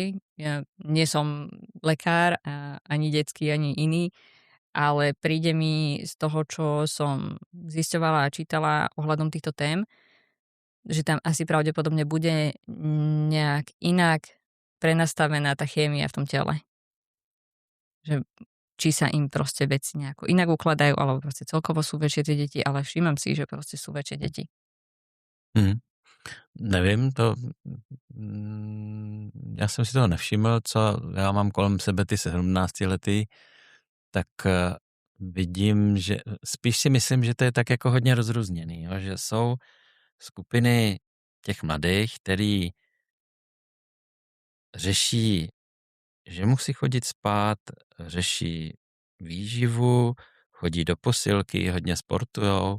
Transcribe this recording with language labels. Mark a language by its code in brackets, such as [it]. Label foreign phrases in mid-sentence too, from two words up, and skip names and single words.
[sk] Ja nie som lekár, ani detský, ani iný, ale príde mi z toho, čo som zisťovala a čítala ohľadom týchto tém, že tam asi pravdepodobne bude nejak inak prenastavená tá chémia v tom tele. Že či sa im proste veci nejako inak ukladajú, alebo proste celkovo sú väčšie tie deti, ale všímam si, že proste sú väčšie deti. [cs] Nevím, já jsem si toho nevšiml, co já mám kolem sebe ty 17 letý, tak vidím, že spíš si myslím, že to je tak jako hodně rozrůzněný, jo? Že jsou skupiny těch mladých, který řeší, že musí chodit spát, řeší výživu, chodí do posilky, hodně sportujou.